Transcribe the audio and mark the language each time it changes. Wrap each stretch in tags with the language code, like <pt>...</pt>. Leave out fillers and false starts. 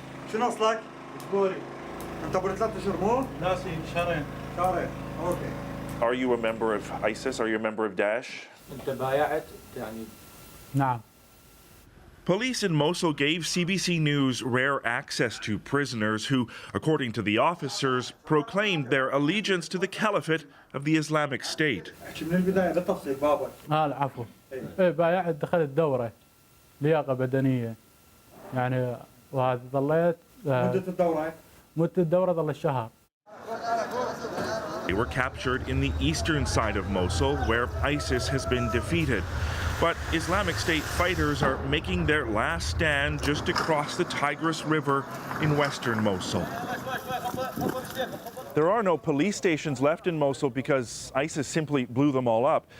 <en>Are you a member of ISIS? Are you a member of Daesh? Police in Mosul gave CBC News rare access to prisoners who, according to the officers, proclaimed their allegiance to the caliphate of the Islamic State.</en> <ar>العفو. بايعت دخلت دورة لياقة بدنية يعني وهذا ظليت مدة الدورة؟ مدة الدورة ظل الشهر.</ar> <en>They were captured in the eastern side of Mosul, where ISIS has been defeated. But Islamic State fighters are making their last stand just across the Tigris River in western Mosul. There are no police stations left in Mosul because ISIS simply blew them all up.</en>